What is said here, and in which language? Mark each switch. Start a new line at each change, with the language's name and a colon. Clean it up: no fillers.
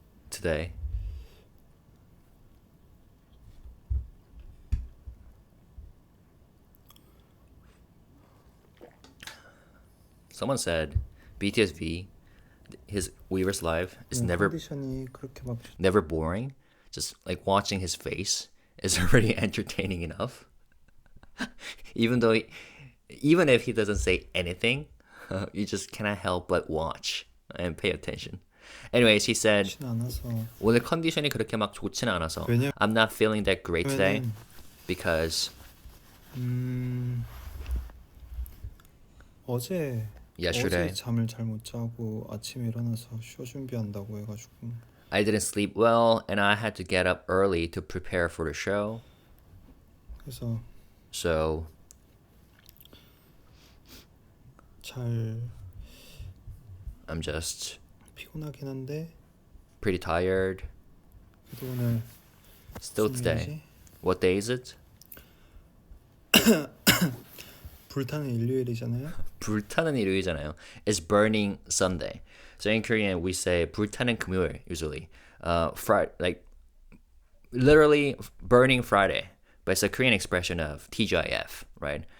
English: today, someone said BTS V, his Weverse live, is never
Korean: 컨디션이 그렇게 막
English: never boring. Just like watching his face is already entertaining enough. Even though, even if he doesn't say anything, you just cannot help but watch and pay attention. Anyways, he said,
Korean: 좋진 않아서 오늘 컨디션이 그렇게 막 좋지는 않아서 왜냐-
English: I'm not feeling that great today
Korean: 왜냐면
English: because
Korean: 어제
English: yesterday
Korean: 잠을 잘 못 자고 아침에 일어나서 쇼 준비한다고 해가지고
English: I didn't sleep well and I had to get up early to prepare for the show.
Korean: 그래서
English: So
Korean: 잘
English: I'm just
Korean: 피곤하긴 한데
English: pretty tired.
Korean: 그래도 오늘
English: Still
Korean: 무슨
English: today.
Korean: 일이지?
English: What day is it?
Korean: 불타는 일요일이잖아요. 불타는 일요일이잖아요.
English: It's burning Sunday. So in Korean we say
Korean: 불타는 금요일
English: usually. Friday, like literally burning Friday, but it's a Korean expression of TGIF, right?